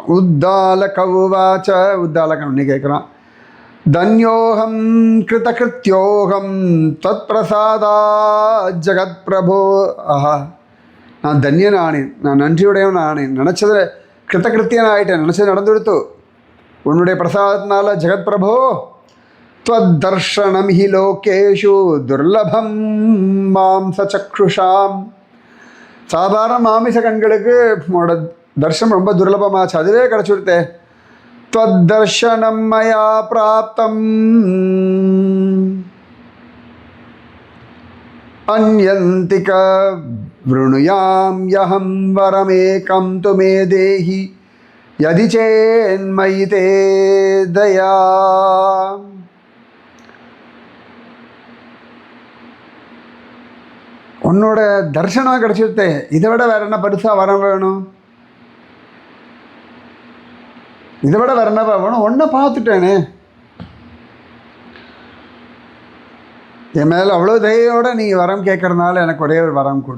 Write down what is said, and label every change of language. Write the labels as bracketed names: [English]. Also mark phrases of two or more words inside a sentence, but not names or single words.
[Sanskrit] उद्दालक उवाच, [Tamil] உத்தாலகன் கேட்குறான். [Sanskrit] धन्योऽहं कृतकृत्योऽहं तत् प्रसादात् जगत् प्रभो. [Tamil] ஆஹா, நான் தன்யன் ஆனேன், நான் நன்றியுடையவன் ஆனேன், நினச்சதை கிருத்தகிருத்தியன் ஆகிட்டேன், நினச்சது நடந்து கொடுத்து உன்னுடைய பிரசாதத்தினால [Sanskrit] जगत् प्रभो त्वद्दर्शनं हि लोकेषु दुर्लभं [Tamil] மாம்சசக்ஷுஷாம். சாதாரண மாமிச கண்களுக்கு உன்னோட தர்ஷனம் ரொம்ப துர்லபமாச்சு, அதுவே கிடச்சி கொடுத்தே. [Sanskrit] त्वद्दर्शनं मया प्राप्तम् अन्यन्तिक वृणुयां यहं वरमेकं तु मे देहि यदि चेन्मयि ते दया. [Tamil] உன்னோட தர்ஷனம் கிடச்சிருத்தே, இதை விட வேற என்ன பரிசா வரம் வேணும்? இதை விட வேற என்ன வேணும்? ஒன்றை பார்த்துட்டேனே, என் மேலே அவ்வளோ தயவோட நீ வரம் கேட்கறதுனால எனக்கு ஒரே ஒரு வரம் கொடு.